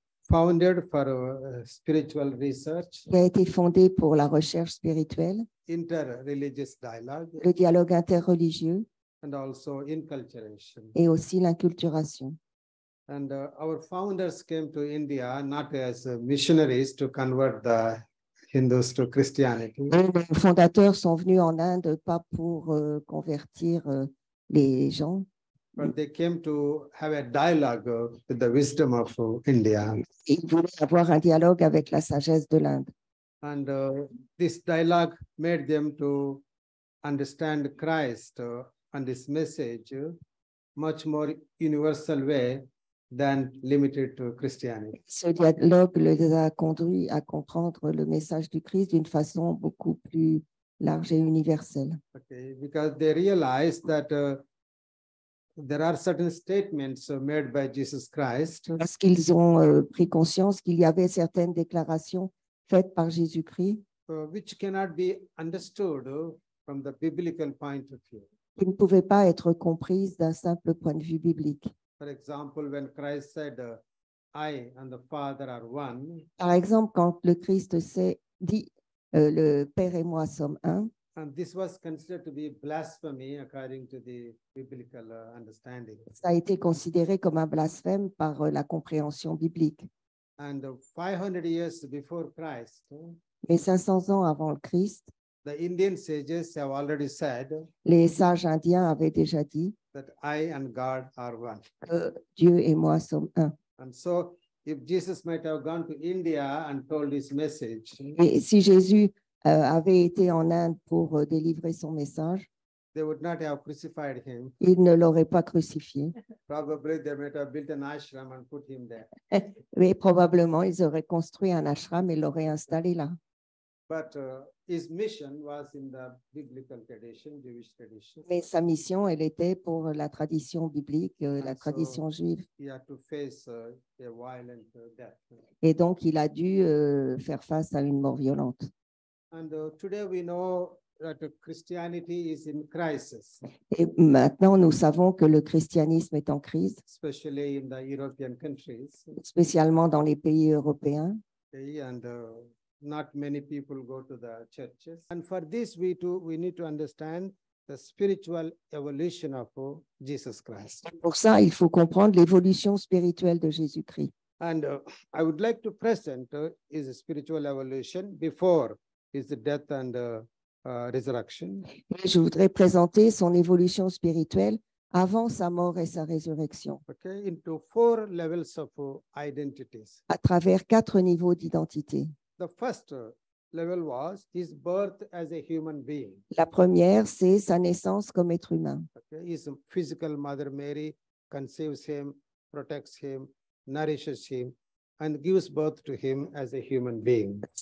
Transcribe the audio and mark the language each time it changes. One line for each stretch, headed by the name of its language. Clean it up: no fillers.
English: founded for spiritual research,
French: qui a été fondé pour la recherche spirituelle,
English: inter-religious dialogue,
French: le dialogue interreligieux
English: and also inculturation.
French: et aussi l'inculturation.
English: And our founders came to India not as missionaries to convert the Hindus to Christianity,
French: Et les fondateurs sont venus en Inde pas pour convertir les gens,
English: but they came to have a dialogue with the wisdom of India.
French: ils voulaient avoir un dialogue avec la sagesse de l'Inde.
English: And this dialogue made them to understand Christ and his message much more universal way than limited to Christianity.
French: Ce dialogue les a conduits à comprendre le message du Christ d'une façon beaucoup plus large et universelle.
English: Okay, because they realized that there are certain statements made by Jesus Christ
French: Parce qu'ils ont pris conscience qu'il y avait certaines déclarations faites par Jésus-Christ
English: which cannot be understood from the biblical point of view.
French: qui ne pouvaient pas être comprises d'un simple point de vue biblique.
English: For example, when Christ said, I and the Father are one,
French: Par exemple, quand le Christ dit le Père et moi sommes un,
English: and this was considered to be blasphemy according to the biblical understanding.
French: ça a été considéré comme un blasphème par la compréhension biblique.
English: And 500 years before Christ,
French: Mais 500 ans avant le Christ,
English: the Indian sages have already said
French: les sages indiens avaient déjà dit
English: that I and God are one.
French: que Dieu et moi sommes un.
English: And so if Jesus might have gone to India and told his message,
French: Et si Jésus avait été en Inde pour délivrer son message,
English: they would not have crucified him.
French: il ne l'aurait pas crucifié.
English: Probably they might have built an ashram and put him there.
French: Mais probablement, ils auraient construit un ashram et l'auraient installé là.
English: But his mission was in the biblical tradition, Jewish tradition.
French: Mais sa mission, elle était pour la tradition biblique, la
English: And so
French: tradition juive.
English: he had to face a violent death.
French: Et donc, il a dû faire face à une mort violente.
English: And today we know that Christianity is in crisis,
French: Et maintenant, nous savons que le christianisme est en crise,
English: especially in the European countries.
French: spécialement dans les pays européens.
English: Okay, and not many people go to the churches. And for this, we need to understand the spiritual evolution of Jesus Christ.
French: Pour ça, il faut comprendre l'évolution spirituelle de Jésus-Christ.
English: And I would like to present his spiritual evolution before his death and resurrection.
French: Et je voudrais présenter son évolution spirituelle avant sa mort et sa résurrection,
English: Okay, into 4 levels of identities.
French: à travers 4 niveaux d'identité.
English: The first level was his birth as a human being.
French: La première, c'est sa naissance comme être humain.
English: Okay, his physical mother Mary conceives him, protects him, nourishes him, and gives birth to him as a human being.